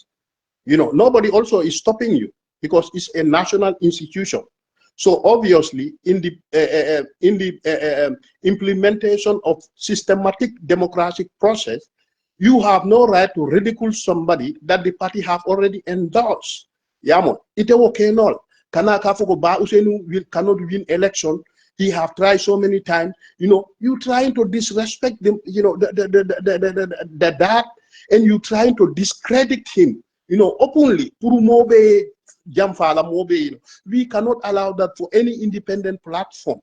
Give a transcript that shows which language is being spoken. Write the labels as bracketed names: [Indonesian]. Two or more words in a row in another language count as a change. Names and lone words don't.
[English] You know, nobody also is stopping you because it's a national institution. So obviously, in the implementation of systematic democratic process, you have no right to ridicule somebody that the party have already endorsed. [Mandingo] Yamo, ite okay no. Kana kafoko ba usenu [English] cannot win election. He have tried so many times. You know, you trying to disrespect them. You know, that, and you trying to discredit him. You know, openly. [Mandingo] Purumobe jamfala mobe. [English] We cannot allow that for any independent platform.